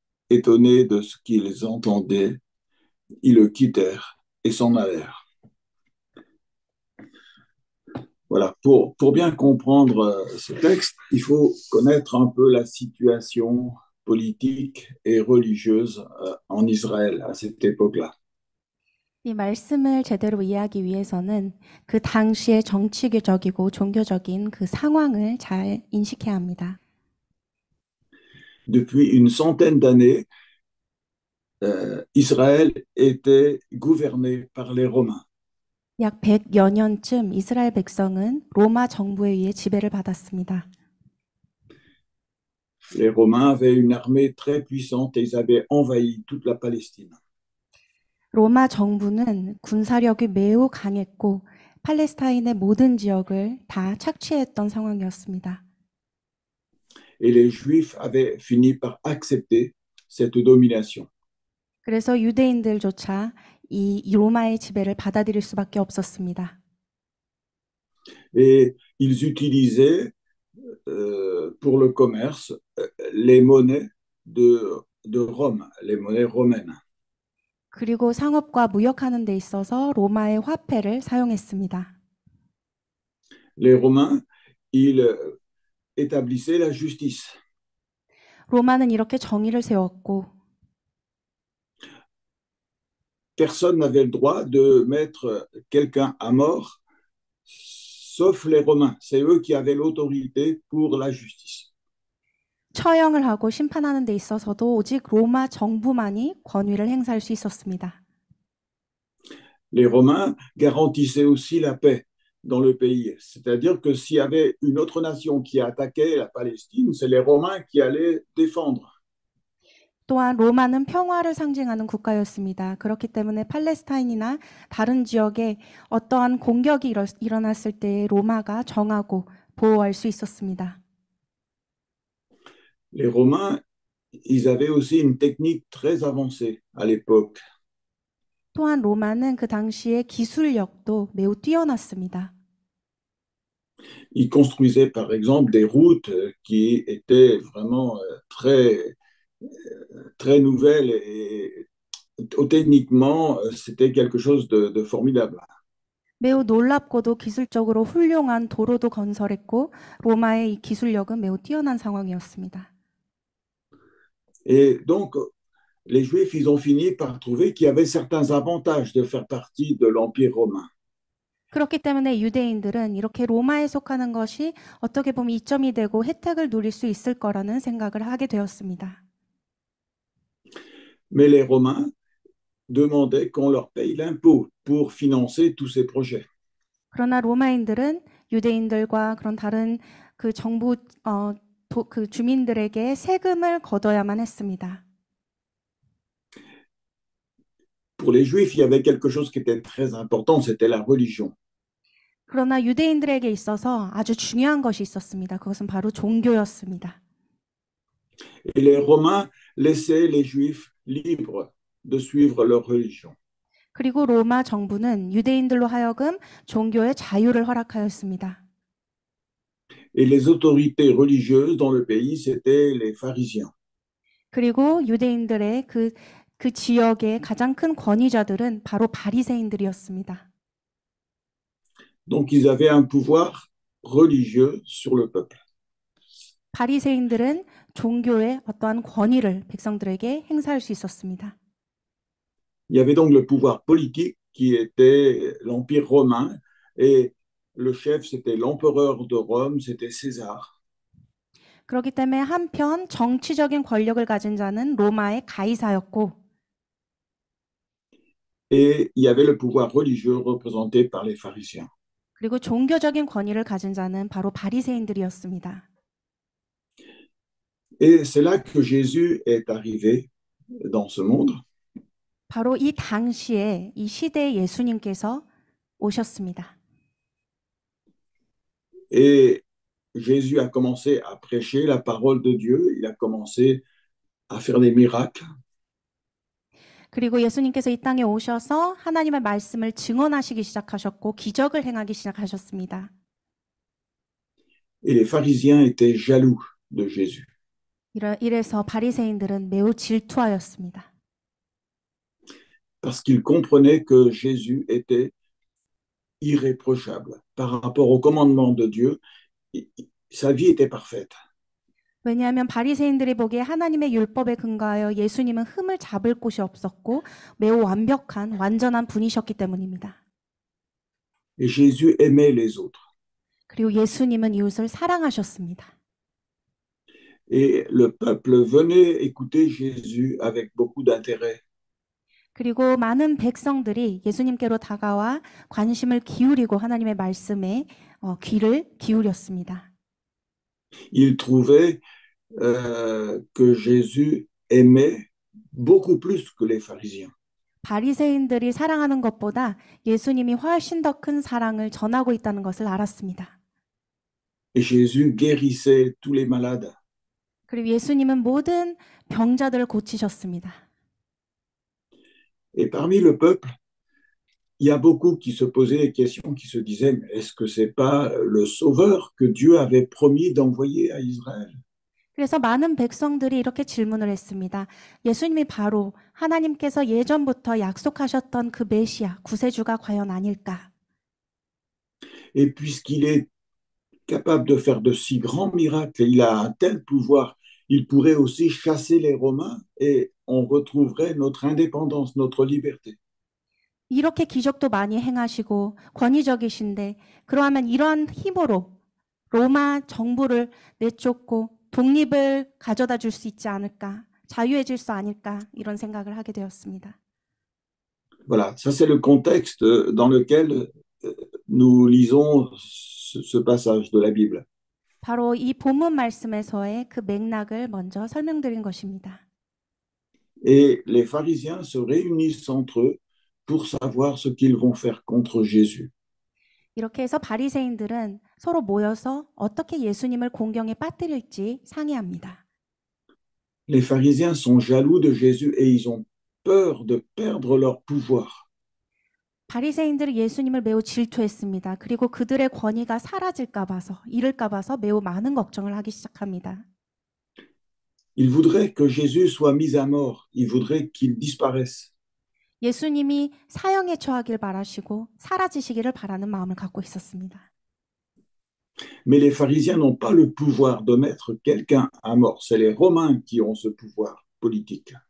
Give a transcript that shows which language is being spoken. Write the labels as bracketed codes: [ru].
[fr] Étonnés de ce qu'ils entendaient, ils le quittèrent et s'en allèrent. Voilà, pour bien comprendre ce texte, il faut connaître un peu la situation politique et religieuse en Israël à cette époque-là. [ko] 이 말씀을 제대로 이해하기 위해서는 그 당시의 정치적이고 종교적인 그 상황을 잘 인식해야 합니다. [fr] Depuis une centaine d'années, Israël était gouverné par les Romains. [ko] 약 100여 년쯤 이스라엘 백성은 로마 정부에 의해 지배를 받았습니다. [fr] Les Romains avaient une armée très puissante et ils avaient envahi toute la Palestine. [ko] 로마 정부는 군사력이 매우 강했고 팔레스타인의 모든 지역을 다 착취했던 상황이었습니다. [fr] Et les Juifs avaient fini par accepter cette domination. [ko] 그래서 유대인들조차 이 로마의 지배를 받아들일 수밖에 없었습니다. [fr] Et ils utilisaient pour le commerce les monnaies de Rome, les monnaies romaines. [ko] 그리고 상업과 무역하는 데 있어서 로마의 화폐를 사용했습니다. [fr] Les Romains, ils établissaient la justice. [ko] 로마는 이렇게 정의를 세웠고 [fr] Personne n'avait le droit de mettre quelqu'un à mort, sauf les Romains. C'est eux qui avaient l'autorité pour la justice. [ko] 처형을 하고 심판하는 데 있어서도 오직 로마 정부만이 권위를 행사할 수 있었습니다. [fr] Les Romains garantissaient aussi la paix dans le pays. C'est-à-dire que s'il y avait une autre nation qui attaquait la Palestine, c'est les Romains qui allaient défendre. [ko] 또한 로마는 평화를 상징하는 국가였습니다. 그렇기 때문에 팔레스타인이나 다른 지역에 어떠한 공격이 일어났을 때 로마가 정하고 보호할 수 있었습니다. [fr] Les Romains, ils avaient aussi une technique très avancée à l'époque. [ko] 또한 로마는 그 당시에 기술력도 매우 뛰어났습니다. [fr] Ils construisaient par exemple des routes qui étaient vraiment très nouvelles et techniquement, c'était quelque chose de formidable. [ko] 매우 놀랍고도 기술적으로 훌륭한 도로도 건설했고 로마의 이 기술력은 매우 뛰어난 상황이었습니다. [fr] Et donc, les Juifs, ils ont fini par trouver qu'il y avait certains avantages de faire partie de l'Empire romain. [ko] 그렇기 때문에 유대인들은 이렇게 로마에 속하는 것이 어떻게 보면 이점이 되고 혜택을 누릴 수 있을 거라는 생각을 하게 되었습니다. [fr] Mais les Romains demandaient qu'on leur paye l'impôt pour financer tous ces projets. [ko] 그러나 로마인들은 유대인들과 그런 다른 그 정부 그 주민들에게 세금을 걷어야만 했습니다. [fr] Pour les Juifs, il y avait quelque chose qui était très important, c'était la religion. [ko] 그러나 유대인들에게 있어서 아주 중요한 것이 있었습니다. 그것은 바로 종교였습니다. [fr] Et les Romains laissaient les Juifs libres de suivre leur religion. [ko] 그리고 로마 정부는 유대인들로 하여금 종교의 자유를 허락하였습니다. [fr] Et les autorités religieuses dans le pays, c'était les pharisiens. [ko] 그리고 유대인들의 그 지역의 가장 큰 권위자들은 바로 바리새인들이었습니다. [fr] Donc, ils avaient un pouvoir religieux sur le peuple. [ko] 바리새인들은 종교의 어떠한 권위를 백성들에게 행사할 수 있었습니다. [fr] Il y avait donc le pouvoir politique qui était l'Empire romain et le chef, c'était l'empereur de Rome, c'était César. [ko] 그렇기 때문에 한편 정치적인 권력을 가진 자는 로마의 가이사였고 [fr] Et il y avait le pouvoir religieux représenté par les pharisiens. [ko] 그리고 종교적인 권위를 가진 자는 바로 바리새인들이었습니다. [fr] Et c'est là que Jésus est arrivé dans ce monde. [ko] 바로 이 당시에 이 시대에 예수님께서 오셨습니다. [fr] Et Jésus a commencé à prêcher la parole de Dieu, il a commencé à faire des miracles. [ko] 그리고 예수님께서 이 땅에 오셔서 하나님의 말씀을 증언하시기 시작하셨고 기적을 행하기 시작하셨습니다. [fr] Et les pharisiens étaient jaloux de Jésus. [ko] 이래서 바리새인들은 매우 질투하였습니다. [fr] Parce qu'ils comprenaient que Jésus était irréprochable par rapport au commandement de Dieu. Sa vie était parfaite. [ko] 왜냐하면 바리새인들이 보기에 하나님의 율법에 근거하여 예수님은 흠을 잡을 곳이 없었고 매우 완벽한 완전한 분이셨기 때문입니다. [fr] Et Jésus aimait les autres. [ko] 그리고 예수님은 이웃을 사랑하셨습니다. [fr] Et le peuple venait écouter Jésus avec beaucoup d'intérêt. [ko] 그리고 많은 백성들이 예수님께로 다가와 관심을 기울이고 하나님의 말씀에 귀를 기울였습니다. [fr] Ils trouvaient que Jésus aimait beaucoup plus que les pharisiens. [ko] 바리새인들이 사랑하는 것보다 예수님이 훨씬 더 큰 사랑을 전하고 있다는 것을 알았습니다. [fr] Et Jésus guérissait tous les malades. [ko] 그리고 예수님은 모든 병자들을 고치셨습니다. [fr] Et parmi le peuple, il y a beaucoup qui se posaient des questions, qui se disaient, mais est-ce que c'est pas le Sauveur que Dieu avait promis d'envoyer à Israël? [ko] 그래서 많은 백성들이 이렇게 질문을 했습니다. 예수님이 바로 하나님께서 예전부터 약속하셨던 그 메시아, 구세주가 과연 아닐까? [fr] Et puisqu'il est capable de faire de si grands miracles, il a un tel pouvoir, il pourrait aussi chasser les Romains et on retrouverait notre indépendance, notre liberté. [ko] 이렇게 기적도 많이 행하시고 권위적이신데 그러하면 이러한 힘으로 로마 정부를 내쫓고 독립을 가져다 줄 수 있지 않을까? 자유해질 수 아닐까? 이런 생각을 하게 되었습니다. [fr] Voilà, ça c'est le contexte dans lequel nous lisons ce passage de la Bible. [ko] 바로 이 본문 말씀에서의 그 맥락을 먼저 설명드린 것입니다. [fr] Et les pharisiens se réunissent entre eux pour savoir ce qu'ils vont faire contre Jésus. [ko] 이렇게 해서 바리새인들은 서로 모여서 어떻게 예수님을 공경에 빠뜨릴지 상의합니다. [fr] Les pharisiens sont jaloux de Jésus et ils ont peur de perdre leur pouvoir. [ko] 바리새인들은 예수님을 매우 질투했습니다. 그리고 그들의 권위가 사라질까 봐서, 잃을까 봐서 매우 많은 걱정을 하기 시작합니다. [fr] Ils voudraient que Jésus soit mis à mort. Ils voudraient qu'il disparaisse. [ko] 예수님이 사형에 처하길 바라시고 사라지시기를 바라는 마음을 갖고 있었습니다. [fr] Mais les pharisiens n'ont pas le pouvoir de mettre quelqu'un à mort. C'est les Romains qui ont ce pouvoir politique.